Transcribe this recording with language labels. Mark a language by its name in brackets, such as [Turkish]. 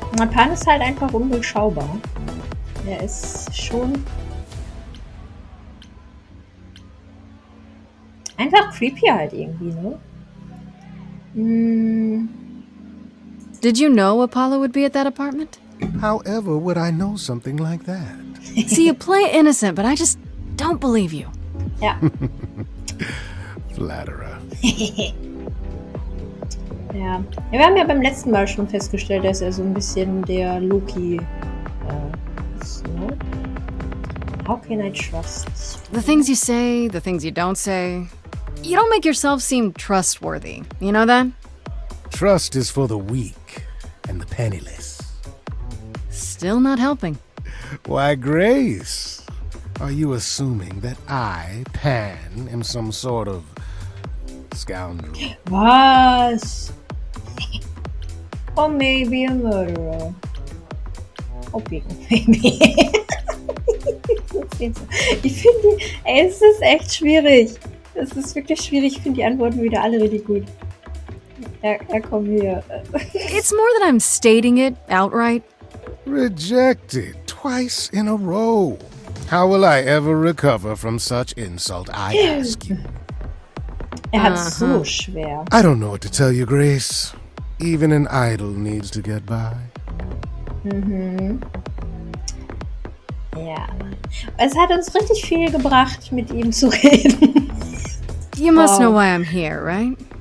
[German] Pan ist halt einfach undurchschaubar. Er ist schon einfach creepy halt irgendwie, ne? [English] Did you know Apollo would be at that apartment? However would I know something like that? See, you play innocent, but I just don't believe you. [German] Ja. [English] Flatterer. [German] Ja. Wir haben ja beim letzten Mal schon festgestellt, dass er so ein bisschen der Loki ist, ne? [English] How can I trust? The things you say, the things you don't say. You don't make yourself seem trustworthy. You know that? Trust is for the weak and the penniless. Still not helping. Why, Grace, are you assuming that I, Pan, am some sort of scoundrel? Was? Or maybe a murderer. Oh, maybe. [German] Ich finde, es ist echt schwierig. Es ist wirklich schwierig. Ich finde die Antworten wieder alle richtig gut. Ja, komm hier. [English] It's more that I'm stating it outright. Rejected twice in a row. How will I ever recover from such insult, I ask you? [German] Er hat es so schwer. [English] I don't know what to tell you, Grace. Even an idol needs to get by. [German] Ja. Es hat uns richtig viel gebracht, mit ihm zu reden. [English] You must know why I'm here, right?